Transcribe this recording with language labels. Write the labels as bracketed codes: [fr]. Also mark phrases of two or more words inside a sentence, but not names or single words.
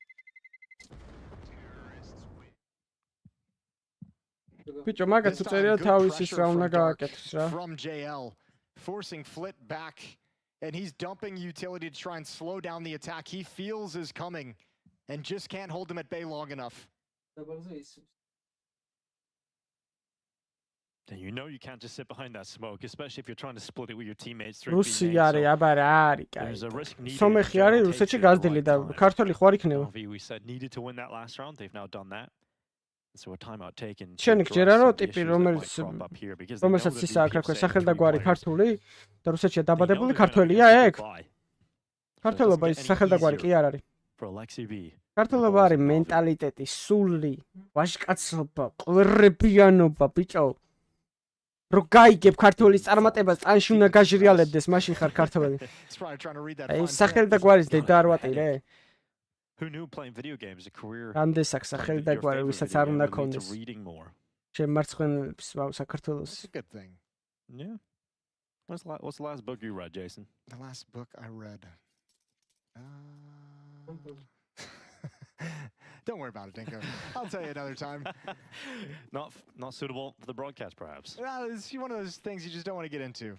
[en] From JL, forcing Flit back, and he's dumping utility to try and slow down the attack he feels is coming, and just can't hold him at bay long enough. And you know you can't just sit behind that smoke, especially if you're trying to split it with your teammates. [ka] Russi არის, აბა რა არის, კაი. სომეხი არის, რუსეთში გაზრდილი და ქართველი ხო არ იქნება. [en] We said needed to win that last round. They've now done that. So a timeout taken. [ka] შენ გჯერა რომ ტიპი რომელსაც ის აქვს, რა ქვია, სახელდაგვარი ქართული და რუსეთშია დაბადებული ქართველია ეგ? ქართველობა ის სახელდაგვარი კი არ არის. ქართველობა არის მენტალიტეტი, სული, ვაჟკაცობა, ყვირებიანობა, ბიჭო. რო გაიგებ ქართველის წარმატებას წანში უნდა გაჟრიალებდეს მაშინ ხარ ქართველი აი სახელი და გვარის დედა არ ვატირე [en] Who knew playing video games a career? [ka] რამდენს აქვს სახელი და გვარი ვისაც არ უნდა ქონდეს შემარცხენებს საქართველოს [en] Good thing. Yeah. What's the last book you read, Jason? The last book I read. Don't worry about it, Dinko. I'll tell you another time. Not suitable for the broadcast, perhaps. Well, it's one of those things you just don't want to get into.